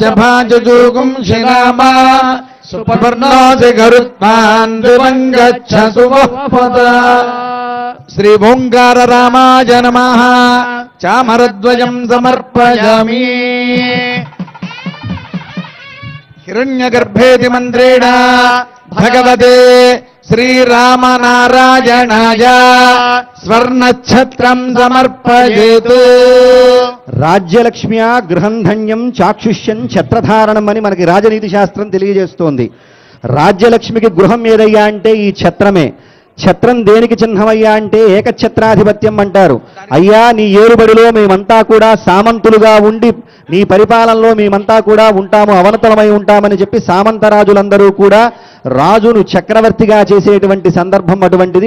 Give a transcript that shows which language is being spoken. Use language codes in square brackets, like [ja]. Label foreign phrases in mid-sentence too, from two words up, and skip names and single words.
[sa] भाजदूगुं शिनामा सुपर्णोऽसि गरुत्मान् दिवङ्गच्छ सुवःपदा श्री ओंकार रामाय नमः चामरद्वयं समर्पयामि हिरण्यगर्भेति मन्त्रेण भगवते श्रीरामनारायणाय स्वर्णच्छत्रं समर्पयेतु. రాజ్యలక్ష్మ్యా గృహం ధన్యం చాక్షుష్యం ఛత్రధారణం [te] అని మనకి రాజనీతి శాస్త్రం తెలియజేస్తోంది. రాజ్యలక్ష్మికి గృహం ఏదయ్యా అంటే ఈ ఛత్రమే. ఛత్రం దేనికి చిహ్నమయ్యా అంటే ఏకఛత్రాధిపత్యం అంటారు. అయ్యా నీ ఏరుబడిలో మేమంతా కూడా సామంతులుగా ఉండి నీ పరిపాలనలో మేమంతా కూడా ఉంటాము, అవనతలమై ఉంటామని చెప్పి సామంతరాజులందరూ కూడా రాజును చక్రవర్తిగా చేసేటువంటి సందర్భం అటువంటిది.